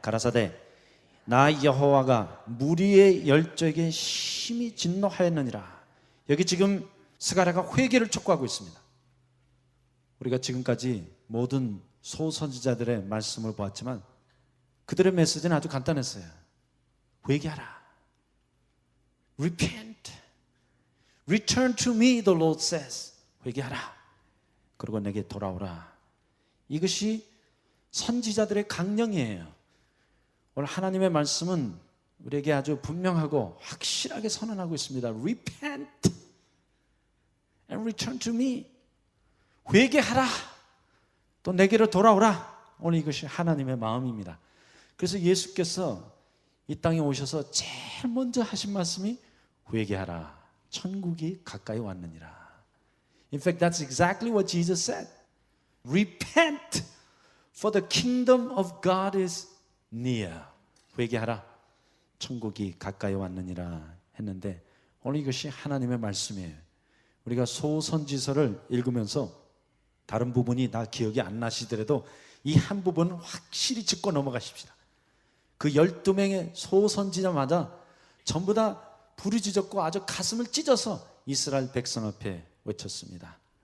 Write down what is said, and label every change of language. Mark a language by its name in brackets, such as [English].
[Korean] 가라사대 나 여호와가 무리의 열조에게 심히 진노하였느니라. 여기 지금 스가랴가 회개를 촉구하고 있습니다. 우리가 지금까지 모든 소선지자들의 말씀을 보았지만 그들의 메시지는 아주 간단했어요. 회개하라. [English] Repent. Return to me, the Lord says. [Korean] 회개하라. 그리고 내게 돌아오라. 이것이 선지자들의 강령이에요. 오늘 하나님의 말씀은 우리에게 아주 분명하고 확실하게 선언하고 있습니다. [English] Repent and return to me. [Korean] 회개하라. 또 내게로 돌아오라. 오늘 이것이 하나님의 마음입니다. 그래서 예수께서 이 땅에 오셔서 제일 먼저 하신 말씀이 회개하라. 천국이 가까이 왔느니라. [English] In fact, that's exactly what Jesus said. Repent, for the kingdom of God is near. [Korean] 회개하라. 천국이 가까이 왔느니라 했는데 오늘 이것이 하나님의 말씀이에요. 우리가 소선지서를 읽으면서 다른 부분이 다 기억이 안 나시더라도 이 한 부분은 확실히 짚고 넘어가십시다. 그 12명의 소선지자마다 전부 다 부르짖었고 아주 가슴을 찢어서 이스라엘 백성 앞에 외쳤습니다.